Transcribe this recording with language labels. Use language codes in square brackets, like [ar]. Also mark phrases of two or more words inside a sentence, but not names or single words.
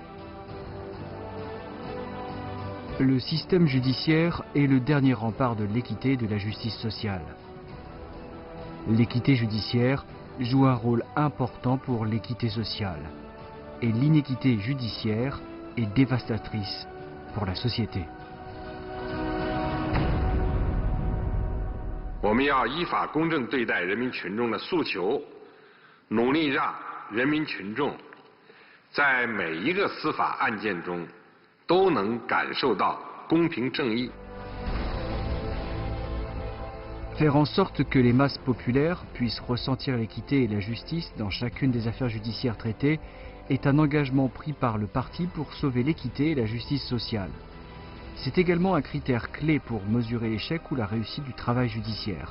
[fr] Le système judiciaire est le dernier rempart de l'équité et de la justice sociale. L'équité judiciaire joue un rôle important pour l'équité sociale. Et l'inéquité judiciaire est dévastatrice pour la société. [zh] 我们要依法公正对待人民群众的诉求，努力让人民群众在每一个司法案件中都能感受到公平正义。 [fr] Faire en sorte que les masses populaires puissent ressentir l'équité et la justice dans chacune des affaires judiciaires traitées est un engagement pris par le parti pour sauver l'équité et la justice sociale. C'est également un critère clé pour mesurer l'échec ou la réussite du travail judiciaire.